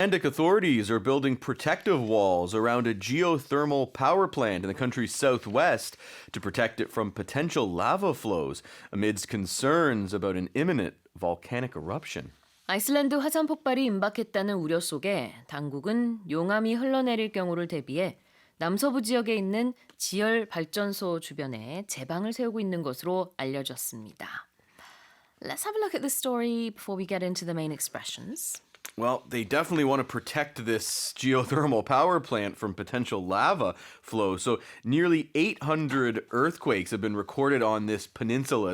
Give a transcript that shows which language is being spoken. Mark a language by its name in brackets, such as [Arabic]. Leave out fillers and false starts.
[English] Icelandic authorities are building protective walls around a geothermal power plant in the country's southwest to protect it from potential lava flows amidst concerns about an imminent volcanic eruption. [Korean] 아이슬란드 화산 폭발이 임박했다는 우려 속에 당국은 용암이 흘러내릴 경우를 대비해 남서부 지역에 있는 지열발전소 주변에 제방을 세우고 있는 것으로 알려졌습니다. [English] Let's have a look at the story before we get into the main expressions. Well, they definitely want to protect this geothermal power plant from potential lava flow. So nearly 800 earthquakes have been recorded on this peninsula.